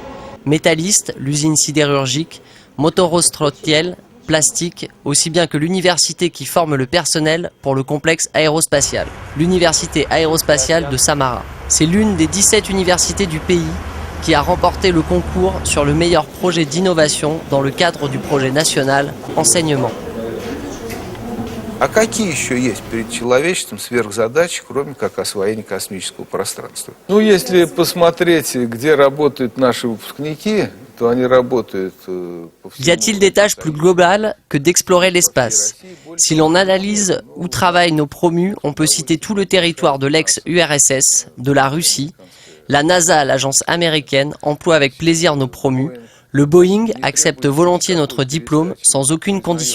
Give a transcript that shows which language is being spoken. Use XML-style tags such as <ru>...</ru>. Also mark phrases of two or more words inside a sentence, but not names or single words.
<fr>Métalliste, l'usine sidérurgique, Motorostrotiel, plastique, aussi bien que l'université qui forme le personnel pour le complexe aérospatial, l'université aérospatiale de Samara. C'est l'une des 17 universités du pays qui a remporté le concours sur le meilleur projet d'innovation dans le cadre du projet national enseignement.</fr> <ru>А какие еще есть перед человечеством сверхзадачи, кроме как освоение космического пространства? Ну, если посмотреть, где работают наши выпускники, то они работают по всему.</ru> <fr>Y a-t-il des tâches plus globales que d'explorer l'espace? Si l'on analyse où travaillent nos promus, on peut citer tout le territoire de l'ex-URSS, de la Russie. La NASA, l'agence américaine, emploie avec plaisir nos promus. Le Boeing accepte volontiers notre diplôme sans aucune condition.</fr>